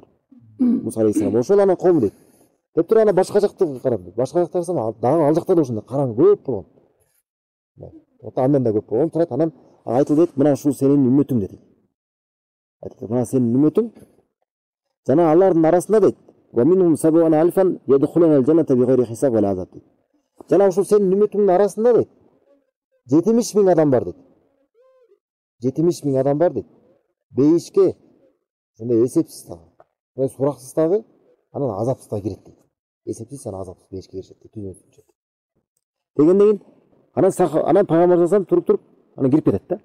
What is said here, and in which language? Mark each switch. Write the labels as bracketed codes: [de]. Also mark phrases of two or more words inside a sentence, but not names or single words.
[ky] Муса алейхиссалам ошол анын коому дейт. Деп туруп ана башка жакты карадым. Башка жакта карасам, дагы ал жакта да ошондой караңгы көп болгон. Андан да көп болгон. Турат анан айтылды дейт, мына ушул сенин үммөтүң дейт. Айтылды, мына сенин үммөтүң. Жана алардын арасында дейт, [ar] "ومنهم سبعون ألفا يدخلون الجنة بغير حساب ولا عذاب." [ky] Жана ушул сенин үммөтүңдүн арасында дейт 70 миң адам бар дейт. 70 миң адам бар дейт. Бейишке ошондой эсепсиз дагы, сураксыз дагы, анан азапсыз дагы кирет дейт. Эсепсиз анан азапсыз бейишке киришет дейт. Дегенден анан пайгамбар салам туруп анан кирип кетет да.